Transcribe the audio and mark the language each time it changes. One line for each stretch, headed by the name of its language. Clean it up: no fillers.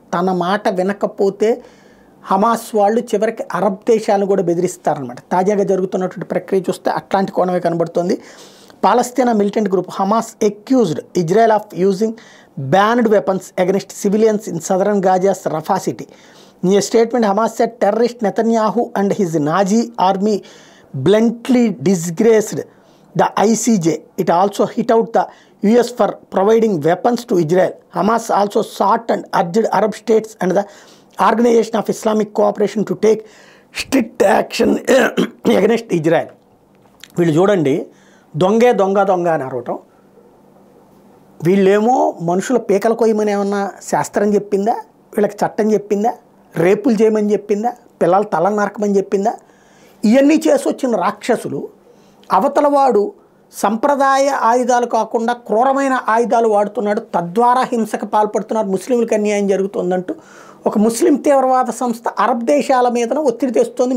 Telugu: తన మాట వినకపోతే హమాస్ వాళ్ళు చివరికి అరబ్ దేశాలను కూడా బెదిరిస్తారనమాట. తాజాగా జరుగుతున్నటువంటి ప్రక్రియ చూస్తే అట్లాంటి కోణమే కనబడుతుంది.
English: Palestine militant group Hamas accused Israel of using banned weapons against civilians in southern Gaza's Rafah city. In a statement, Hamas said terrorist Netanyahu and his Nazi army bluntly disgraced the ICJ. It also hit out the US for providing weapons to Israel. Hamas also sought and urged Arab states and the Organization of Islamic Cooperation to take strict action against Israel.
Telugu: వీళ్ళు చూడండి, దొంగే దొంగ దొంగ అని అరవటం. వీళ్ళేమో మనుషుల పీకల కొయ్యమని ఏమన్నా శాస్త్రం చెప్పిందా? వీళ్ళకి చట్టం చెప్పిందా? రేపులు చేయమని చెప్పిందా? పిల్లలు తల నరకమని చెప్పిందా? ఇవన్నీ చేసి వచ్చిన రాక్షసులు అవతలవాడు సంప్రదాయ ఆయుధాలు కాకుండా క్రూరమైన ఆయుధాలు వాడుతున్నాడు, తద్వారా హింసకు పాల్పడుతున్నారు, ముస్లింలకు అన్యాయం జరుగుతుందంటూ ఒక ముస్లిం తీవ్రవాద సంస్థ అరబ్ దేశాల మీద ఒత్తిడి తెస్తుంది.